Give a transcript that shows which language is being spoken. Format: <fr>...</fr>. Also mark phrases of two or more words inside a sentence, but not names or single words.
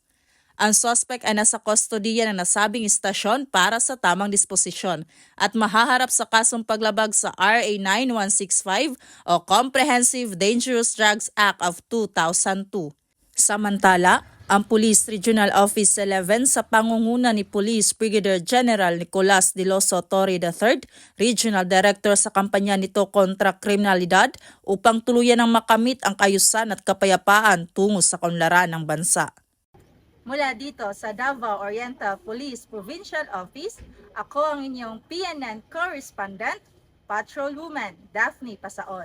<tl>Ang suspect ay nasa kustodiya ng nasabing istasyon para sa tamang disposisyon at mahaharap sa kasong paglabag sa RA 9165 o Comprehensive Dangerous Drugs Act of 2002. Samantala, ang Police Regional Office 11 sa pangunguna ni Police Brigadier General Nicolas Diloso Torre III, Regional Director sa kampanya nito kontra kriminalidad upang tuluyan ng makamit ang kaayusan at kapayapaan tungo sa kaunlaran ng bansa. Mula dito sa Davao Oriental Police Provincial Office, ako ang inyong PNN Correspondent, Patrolwoman Daphne Pasaol.</tl>